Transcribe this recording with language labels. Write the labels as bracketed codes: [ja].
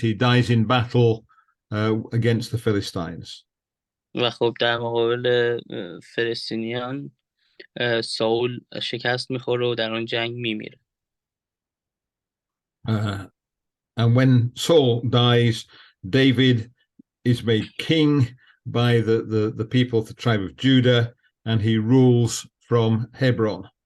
[en] He dies in battle against the Philistines. [fa] و خب در مقابل فلسطینیان ساول شکست میخوره و در اون جنگ میمیره. [en] And when Saul dies, David is made king by the people of the tribe of Judah, and he rules from Hebron.